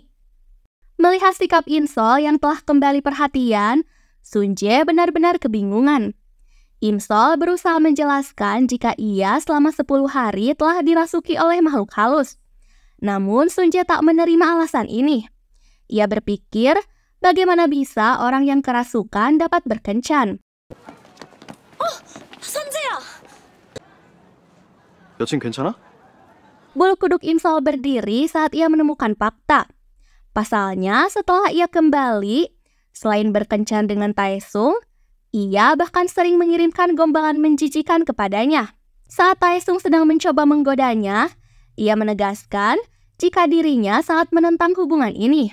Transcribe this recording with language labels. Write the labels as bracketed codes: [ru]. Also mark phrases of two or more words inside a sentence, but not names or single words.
[id] Melihat sikap Im-sol yang telah kembali perhatian, Sun-jae benar-benar kebingungan. Im-sol berusaha menjelaskan jika ia selama 10 hari telah dirasuki oleh makhluk halus. Namun Sun-jae tak menerima alasan ini. Ia berpikir bagaimana bisa orang yang kerasukan dapat berkencan. [ko] 선재야! 여친 괜찮아? [id] Bulu kuduk Im-sol berdiri saat ia menemukan fakta. Pasalnya, setelah ia kembali, selain berkencan dengan Taesung, ia bahkan sering mengirimkan gombalan menjijikan kepadanya. Saat Taesung sedang mencoba menggodanya, ia menegaskan jika dirinya sangat menentang hubungan ini.